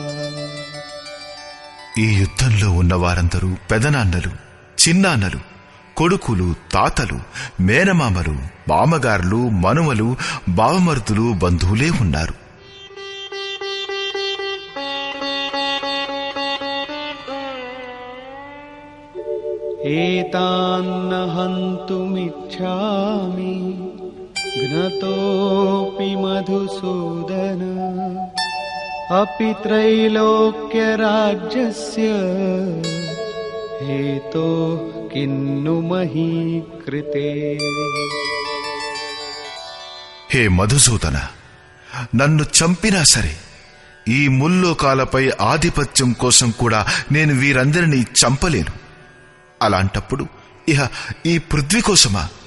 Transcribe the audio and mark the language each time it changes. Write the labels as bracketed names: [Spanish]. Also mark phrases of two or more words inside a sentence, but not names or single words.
[Telugu] ఈ యుద్ధంలో ఉన్నవారందరూ పెదనాన్నలు, చిన్నాన్నలు, కొడుకులు, తాతలు, మేనమామలు, మామగారులు, మనుమలు, బావమరుదులు, బంధువులే ఉన్నారు. [Sanskrit] एतान्न हन्तुमिच्छामि घ्नतोऽपि मधुसूदन अपि त्रैलोक्यराज्यस्य हेतो किन्नु मही कृते. [Telugu] హే మధుసూదన, నన్ను చంపినా సరే ఈ ముల్లోకాలపై ఆధిపత్యం కోసం కూడా నేను వీరందరినీ చంపలేను. అలాంటప్పుడు ఇహ ఈ పృథ్వీ కోసమా?